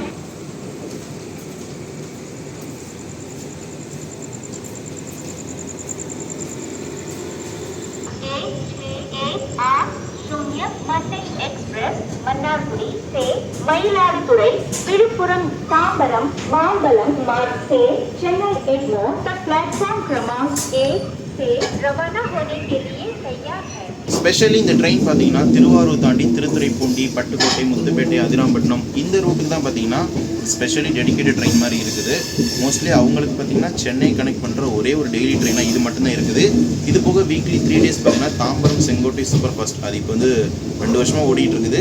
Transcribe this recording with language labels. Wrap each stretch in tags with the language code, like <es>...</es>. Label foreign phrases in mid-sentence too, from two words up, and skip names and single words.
<hi>மன்னார்குடி से மயிலாடுதுறை விழுப்புரம் தாம்பரம் மாம்பலம் मार्ग से चेन्नई एग्मोर तक प्लेटफॉर्म क्रमांक 1 से रवाना होने के लिए तैयार है.</hi> <ta>ஸ்பெஷலி இந்த ட்ரெயின் பார்த்தீங்கன்னா திருவாரூர் தாண்டி திருத்துறைப்பூண்டி, பட்டுக்கோட்டை, முத்துப்பேட்டை, அதிராம்பட்டினம் இந்த ரூட்டுக்கு தான் பார்த்தீங்கன்னா</ta> <en>specially dedicated train</en> <ta>மாதிரி இருக்குது. மோஸ்ட்லி அவங்களுக்கு பார்த்தீங்கன்னா சென்னை கனெக்ட் பண்ணுற ஒரே ஒரு</ta> <en>daily trainaaga</en> <ta>இது மட்டும்தான் இருக்குது. இது போக</ta> <en>weekly 3 days</en> <ta>பார்த்தீங்கன்னா தாம்பரம் செங்கோட்டை</ta> <en>super fast</en> <ta>அது இப்போ வந்து 2 வருஷமாக ஓடிட்டு இருக்குது.</ta>